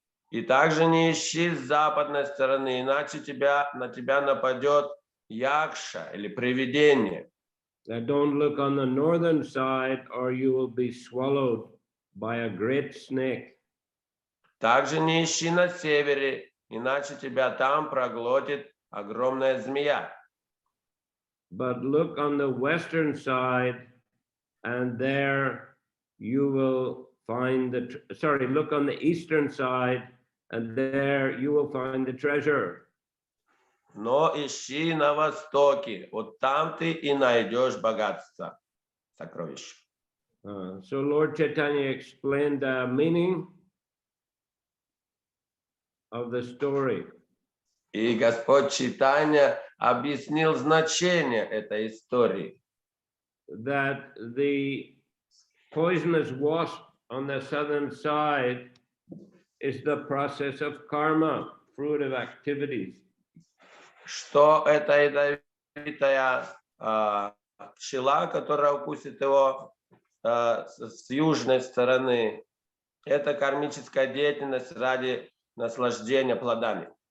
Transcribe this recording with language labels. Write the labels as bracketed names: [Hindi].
[Russian] И также не ищи с западной стороны, иначе на тебя нападет якша или привидение. [English] Don't look on the northern side or you will be swallowed by a great snake. [Russian] Также не ищи на севере, иначе тебя там проглотит огромная змея. [English] But look on the western side and there you will find look on the eastern side and there you will find the treasure. [Russian] Но ищи на востоке, вот там ты и найдешь богатство, сокровища. [English] So Lord Chaitanya explained the meaning of the story. [Russian] И Господь Чайтанья объяснил значение этой истории. [English] That the poisonous wasp on the southern side is the process of karma, fruit of activities. [Russian] Что эта ядовитая пчела, которая укусит его с южной стороны, это кармическая деятельность ради наслаждения плодами.